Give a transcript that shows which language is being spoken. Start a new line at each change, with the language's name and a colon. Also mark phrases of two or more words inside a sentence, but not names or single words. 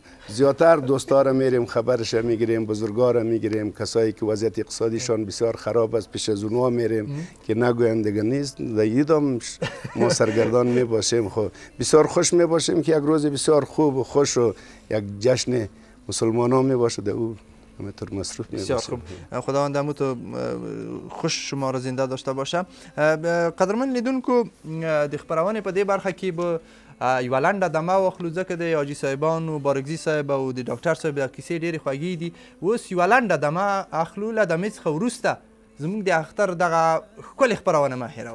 Persian: زیادتر دوستا را میریم خبرش میگیریم، بزرگا را میگیریم، کسایی که وضعیت اقتصادیشان بسیار خراب است پیش از اونها میریم که نگویم دیگه نیست. در ایدا ما سرگردان می باشیم. خو بسیار خوش می باشیم که یک روز بسیار خوب و خوش و یک جشن مسلمانان می باشه. در او همینطور مصروف می بسیار خوب. خداوند همو تو خوش شما را زنده داشته باشه.
Pashto: قدرمن لیدونکو د خبرونې په دې برخه کې به یوه لنډه دمه واخلو ځکه د حاجي صاحبانو بارکزي صاحب او د ډاکټر صاحب د کیسې ډېرې خوږې دي. اوس یوه لنډه دمه اخلو، له دمې څخه وروسته زموږ د اختر دغه ښکلې خپرونه مه هېروئ.